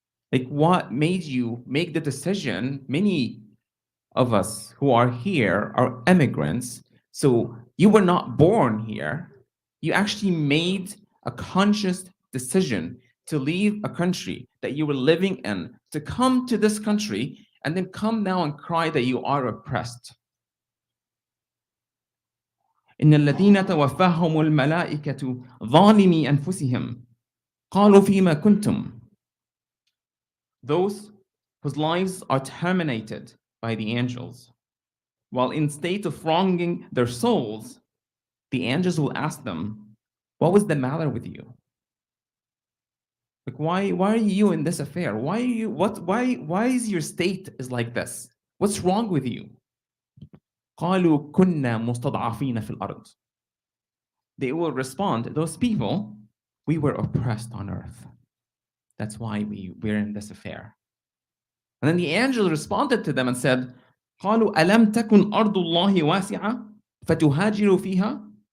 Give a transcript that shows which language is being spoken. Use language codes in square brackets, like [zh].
[en] Like, what made you make the decision? Many of us who are here are immigrants, so you were not born here. You actually made a conscious decision to leave a country that you were living in, to come to this country, and then come now and cry that you are oppressed. [ar] إن الذين توفاهم الملائكة ظالمي أنفسهم قالوا فيما كنتم. [en] Those whose lives are terminated by the angels, while in state of wronging their souls, the angels will ask them, What was the matter with you? Like, why are you in this affair? Why is your state is like this? What's wrong with you? [ar] قالوا كنا مستضعفين في الأرض. [en] They will respond, those people, we were oppressed on earth. That's why we're in this affair. And then the angel responded to them and said, [ar] قالوا ألم تكن أرض الله واسعة فتهاجروا فيها.